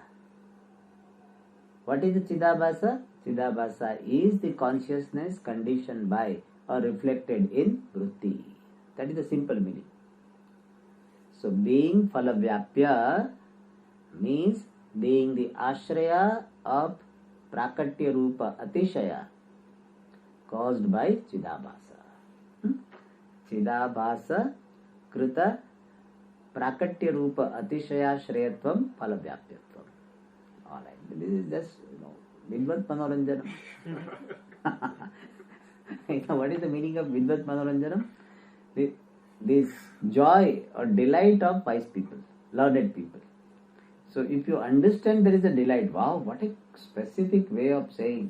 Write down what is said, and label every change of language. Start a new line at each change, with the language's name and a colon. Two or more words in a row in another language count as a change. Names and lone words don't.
English: What is the Chidabhasa? Chidabhasa is the consciousness conditioned by or reflected in vritti. That is the simple meaning. So being phalavyapya means being the ashraya of
Sanskrit: prakatya rupa atishaya
English: caused by Chidabhasa.
Sanskrit: Chidabhasa krita prakatya rupa atishaya shreyatvam phalavyapyatvam.
English: Alright, this is just, Vidvat Manoranjanam. What is the meaning of Vidvat Manoranjanam? This joy or delight of wise people, learned people. So if you understand there is a delight, wow, what a specific way of saying.